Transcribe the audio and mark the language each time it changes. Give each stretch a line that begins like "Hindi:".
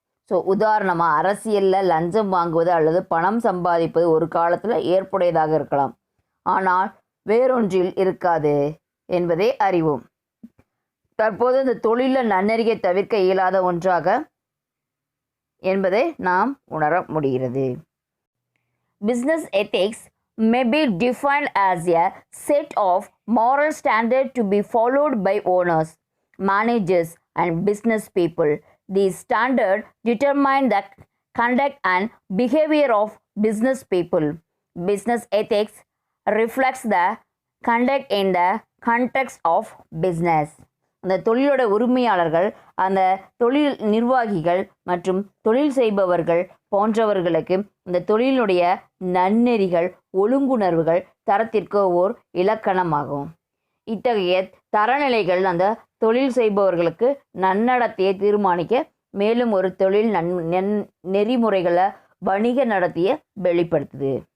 Tamil: So உதாரணமாக அரசியலில் லஞ்சம் வாங்குவது அல்லது பணம் சம்பாதிப்பது ஒரு காலத்தில் ஏற்புடையதாக இருக்கலாம், ஆனால் வேறொன்றில் இருக்காது என்பதை அறிவோம். தற்போது இந்த தொழிலில் நன்னெறியை தவிர்க்க இயலாத ஒன்றாக என்பதை நாம் உணர முடிகிறது.
English: Business ethics may be defined as a set of moral standards to be followed by owners, managers, and business people. These standards determine the conduct and behavior of business people. Business ethics reflects the conduct in the context of business.
Tamil: அந்த தொழிலோட உரிமையாளர்கள், அந்த தொழில் நிர்வாகிகள் மற்றும் தொழில் செய்பவர்கள் போன்றவர்களுக்கு இந்த தொழிலுடைய நன்னெறிகள், ஒழுங்குணர்வுகள் தரத்திற்கு ஓர் இலக்கணமாகும். இத்தகைய தரநிலைகள் அந்த தொழில் செய்பவர்களுக்கு நன்னடத்தையை தீர்மானிக்க மேலும் ஒரு தொழில் நெறிமுறைகளை வணிக நடத்திய வெளிப்படுத்துது.